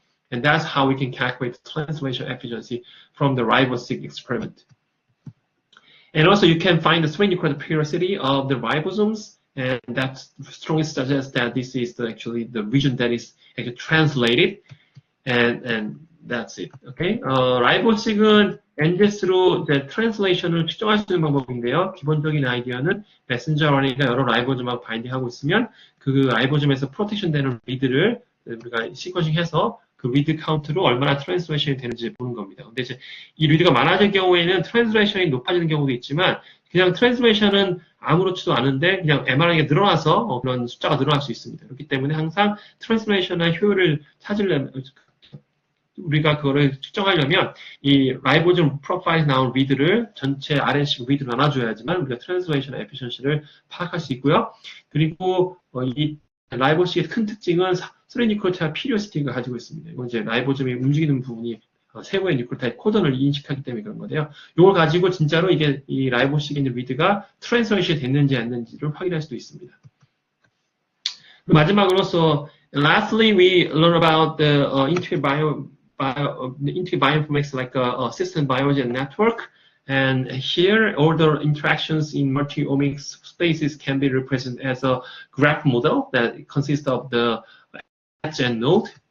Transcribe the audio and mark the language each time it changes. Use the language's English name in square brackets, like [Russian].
[English] And that's how we can calculate the translation efficiency from the RiboSeq experiment. And also you can find the swing nucleotide periodicity of the ribosomes, and that strongly suggests that this is actually the region that is actually translated, and that's it. Okay. [Korean] RiboSeq은 NGS로 트랜슬레이션을 측정할 수 있는 방법인데요. 기본적인 아이디어는 메신저 RNA가 여러 라이보즘하고 바인딩하고 있으면 그 라이보즘에서 프로텍션 되는 리드를 우리가 시퀀싱해서 그 리드 카운트로 얼마나 트랜슬레이션이 되는지 보는 겁니다. 근데 이제 이 리드가 많아질 경우에는 트랜슬레이션이 높아지는 경우도 있지만 그냥 트랜슬레이션은 아무렇지도 않은데 그냥 mRNA가 늘어나서 그런 숫자가 늘어날 수 있습니다. 그렇기 때문에 항상 트랜슬레이션의 효율을 찾으려면 우리가 그거를 측정하려면 이 라이보즘 프로파일에 나온 리드를 전체 RNA 리드로 나눠줘야지만 우리가 트랜슬레이션 에피션시를 파악할 수 있고요. 그리고 이 라이보식의 큰 특징은 3뉴클레오타이드 피리오시티가 가지고 있습니다. 이건 이제 라이보즘이 움직이는 부분이 세부의 뉴클레오타이드 코던을 인식하기 때문에 그런 건데요. 이걸 가지고 진짜로 이게 이 라이보식에 있는 리드가 트랜슬레이션이 됐는지 안 됐는지를 확인할 수도 있습니다. 마지막으로서 [English] lastly we learn about the integrated bioinformatics like system biology and network. And here, all the interactions in multi-omics spaces can be represented as a graph model that consists of the edge and node.